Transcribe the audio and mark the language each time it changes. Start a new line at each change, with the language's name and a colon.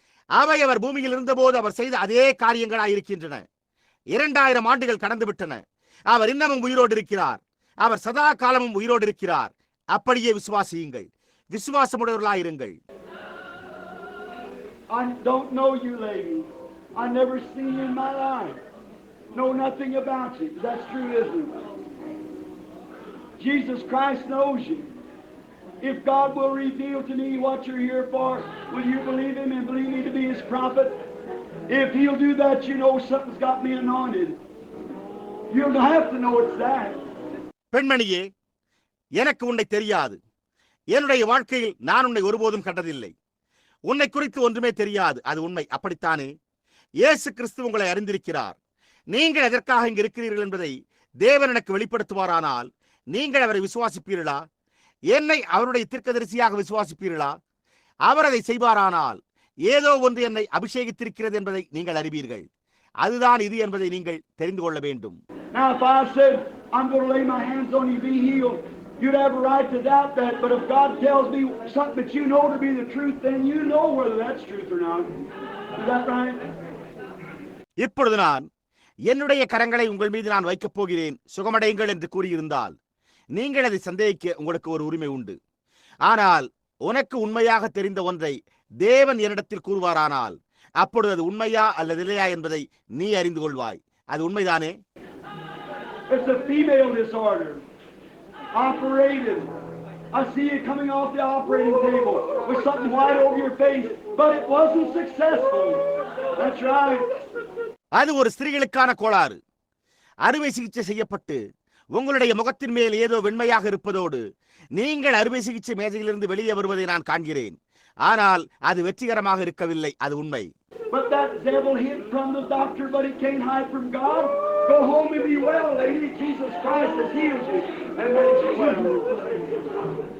Tamil: அவை அவர் பூமியில் இருந்தபோது அவர் செய்த அதே காரியங்களாய் இருக்கின்றன. 2000 ஆண்டுகள் கடந்துவிட்டன. அவர் இன்னமும் உயிரோடு இருக்கிறார். அவர் சதா காலமும் உயிரோடு இருக்கிறார். அப்படியே விசுவாசியுங்கள், விசுவாசமுடையவர்களாயிருங்கள்.
English: I don't know you, lady. I never seen you in my life. Know nothing about you. That's true, isn't it? Jesus Christ knows you. If God will reveal to me what you're here for, will you believe him and believe me to be his prophet? If he'll do that, you know something's got me anointed. You'll have to know it's that.
Tamil: பெண்மணியே, எனக்கு உன்னை தெரியாது. என்னுடைய வாழ்க்கையில் நான் உன்னை ஒருபோதும் கண்டதில்லை. உன்னை குறித்து ஒன்றுமே தெரியாது. அது உண்மை. அப்படித்தானே? இயேசு கிறிஸ்து உங்களை அறிந்திருக்கிறார். நீங்கள் எதற்காக இங்கு இருக்கிறீர்கள் என்பதை தேவன் எனக்கு வெளிப்படுத்துவாரானால் நீங்கள் அவரை விசுவாசிப்பீர்களா? என்னை அவருடைய தீர்க்கதரிசியாக விசுவாசிப்பீர்களா? அவர் அதை செய்வாரானால் ஏதோ ஒன்று என்னை அபிஷேகித்திருக்கிறது என்பதை நீங்கள் அறிவீர்கள். அதுதான் இது என்பதை நீங்கள் தெரிந்து கொள்ள வேண்டும்.
English: Now if I said I'm going to lay my hands on you, be healed, you'd have a right to doubt that. But if God tells me something that you know to be the truth, then you know whether that's truth or not. Is that right?
Tamil: இப்பொழுது நான் என்னுடைய கரங்களை உங்கள் மீது நான் வைக்கப் போகிறேன், சுகமடையுங்கள் என்று கூறியிருந்தால் நீங்கள் அதை சந்தேகிக்க உங்களுக்கு ஒரு உரிமை உண்டு. ஆனால் உனக்கு உண்மையாக தெரிந்த ஒன்றை தேவன் என்னிடத்தில் கூறுவாரானால் அப்பொழுது அது உண்மையா அல்லது இல்லையா என்பதை நீ அறிந்து கொள்வாய். அது உண்மைதானே?
English: It's a female disorder. Operated. I see you coming off the operating table with something white over your face, but it wasn't successful. That's right.
Tamil: அது ஒரு ஸ்திரீகளுக்கான கோளாறு. அறுவை சிகிச்சை செய்யப்பட்டு உங்களுடைய முகத்தின் மேல் ஏதோ வெண்மையாக இருப்பதோடு நீங்கள் அறுவை சிகிச்சை மேஜையிலிருந்து வெளியே வருவதை நான் காண்கிறேன். ஆனால் அது வெற்றிகரமாக இருக்கவில்லை. அது உண்மை.
English: But that devil hid from the doctor, but he can't hide from God. Go home and be well, lady. Jesus Christ has healed you and made you well.